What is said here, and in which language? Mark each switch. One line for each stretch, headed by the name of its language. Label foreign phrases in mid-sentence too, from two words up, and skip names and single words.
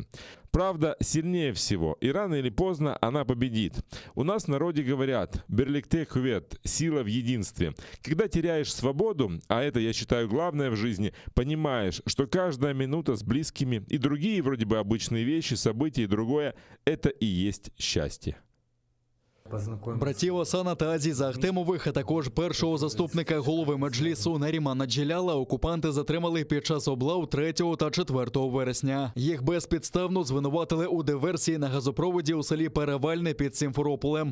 Russian: Правда сильнее всего, и рано или поздно она победит. У нас в народе говорят
Crimean Tatar: «берликте хувет»
Russian: – сила в единстве. Когда теряешь свободу, а это, я считаю, главное в жизни, понимаешь, что каждая минута с близкими и другие вроде бы обычные вещи, события и другое – это и есть счастье.
Ukrainian: Братів Асана та Азіза Ахтемових, а також першого заступника голови Меджлісу Нарімана Джиляла окупанти затримали під час облав 3 та 4 вересня. Їх безпідставно звинуватили у диверсії на газопроводі у селі Перевальне під Сімферополем.